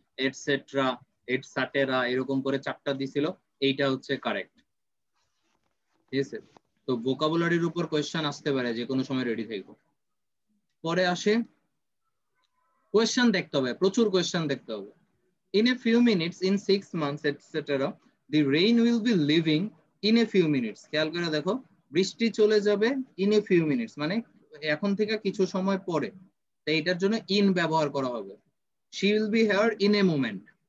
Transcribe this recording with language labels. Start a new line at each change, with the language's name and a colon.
Bangla: Etcetera, et cetera, এরকম করে 4টা দিছিল, এইটা হচ্ছে কারেক্ট। ঠিক আছে, তো ভোকাবুলারির উপর কোয়েশ্চেন আসতে পারে, যে কোনো সময় রেডি থাকবো। পরে আসে কোয়েশ্চেন দেখতে হবে, প্রচুর কোয়েশ্চেন দেখতে হবে।
English: In a few minutes, in 6 months, etc., the rain will be leaving in a few minutes.
Bangla: খেয়াল করে দেখো, বৃষ্টি চলে যাবে
English: in a few minutes,
Bangla: মানে এখন থেকে কিছু সময় পরে। তো এটার জন্য in ব্যবহার করা হবে।
English: She will be here in a moment.